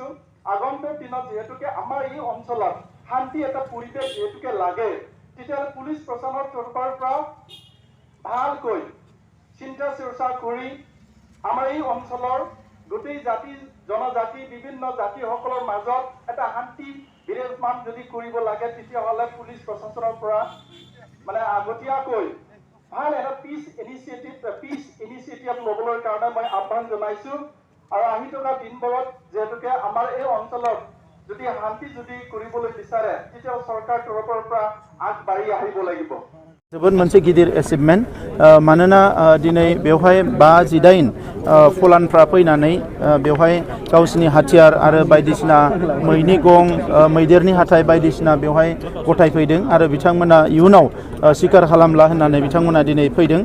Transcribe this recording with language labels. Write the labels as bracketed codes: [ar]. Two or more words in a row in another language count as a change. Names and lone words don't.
[as] আগন্তুক দিনত যিহেতুকে আমাৰ এই অঞ্চলত শান্তি এটা পৰিৱেশ যিহেতুকে লাগে, তেতিয়াহ'লে পুলিচ প্ৰশাসনৰ তৰফৰ পৰা ভালকৈ চিন্তা চৰ্চা কৰি আমাৰ এই অঞ্চলৰ গোটেই জাতি জনজাতি বিভিন্ন জাতিসকলৰ মাজত এটা শান্তি বিৰাজমান যদি কৰিব লাগে তেতিয়াহ'লে পুলিচ প্ৰশাসনৰ পৰা আগতীয়াকৈ ভাল এটা [en] peace initiative [as] ল'বলৈ কাৰণে মই আহ্বান জনাইছো। আৰু আহি থকা দিনবোৰত যিহেতুকে আমাৰ এই অঞ্চলত যদি শান্তি যদি কৰিবলৈ বিচাৰে তেতিয়া চৰকাৰ তৰফৰ পৰা আগবাঢ়ি আহিব লাগিব। [brx] जोबोद मोनसे गिदिर एचिभमेन्ट, मानोना दिनै बेवहाय 5-8 फलानफ्रा फैनानै बेवहाय गावसिनि हाथियार आरो बायदिसिना मैनि गं, मैदेरनि हाथाय बायदिसिना बेवहाय गथायफैदों आरो बिथांमोना इयुनाव सिखार खालामला होननानै बिथांमोना दिनै फैदों।